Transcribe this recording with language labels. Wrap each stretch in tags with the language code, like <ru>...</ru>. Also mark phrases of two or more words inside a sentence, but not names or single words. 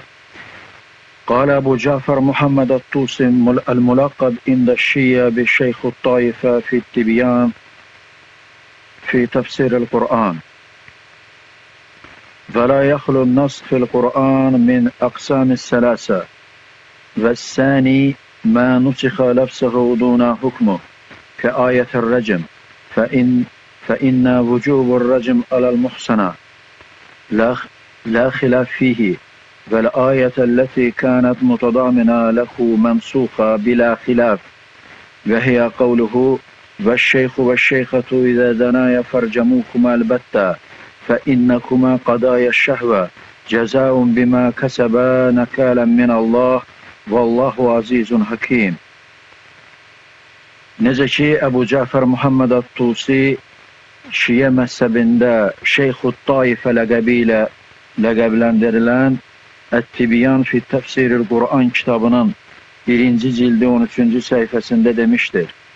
<ar>قال أبو جعفر محمد الطوسي الملقب عند الشيعة بشيخ الطائفة في التبيان في تفسير القرآن. ولا يخلو النسخ في القرآن من أقسام ثلاثة. والثاني ما نسخ لفظه دون حكمه كآية الرجم فإن وجوب الرجم على المحصنة لا خلاف فيه والآية التي كانت متضامنة له منسوخة بلا خلاف وهي قوله والشيخ والشيخة إذا زنايا فارجموهما البتة فإنكما قضايا الشهوة جزاء بما كسبا نكالا من الله والله عزيز حكيم.</ar> <az>Necə ki, Əbu Cəfər Muhammed Ət-Tusi Şiə məzhəbində Şeyxut Taifə ləqəbi ilə ləqəbləndirilən Ət-Tibyan fi Təfsiril Qur'an kitabının 1-ci cildi 13-cü səhifəsində demişdir.</az>